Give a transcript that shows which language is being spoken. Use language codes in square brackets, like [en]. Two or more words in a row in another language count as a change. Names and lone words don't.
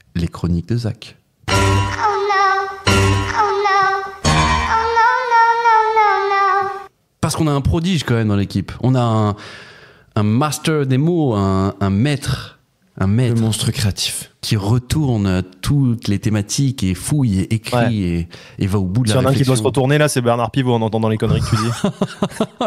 [fr] les chroniques de Zach. [en] Oh no. Oh no. Oh no, no, no, no, no. [fr] Parce qu'on a un prodige quand même dans l'équipe. On a un master des mots, un maître. Un maître. Le monstre créatif. Qui retourne toutes les thématiques et fouille et écrit et va au bout de la réflexion. S'il y en a un qui doit se retourner, là, c'est Bernard Pivot en entendant les conneries que tu dis.